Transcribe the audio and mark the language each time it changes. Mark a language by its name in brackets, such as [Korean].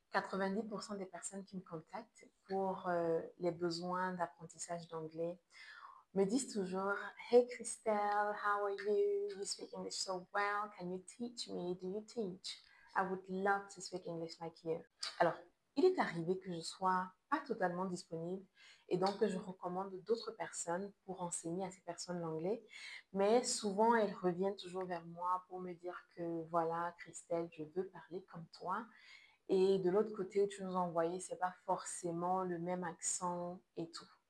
[French] 90% des personnes qui me contactent pour les besoins d'apprentissage d'anglais me disent toujours: [English] Hey Christelle, how are you? You speak English so well. Can you teach me? Do you teach? I would love to speak English like you. [French] Alors, il est arrivé que je sois pas totalement disponible et donc que je recommande d'autres personnes pour enseigner à ces personnes l'anglais. Mais souvent, elles reviennent toujours vers moi pour me dire que voilà, Christelle, je veux parler comme toi. Et de l'autre côté où tu nous as envoyé, c'est pas forcément le même accent et tout.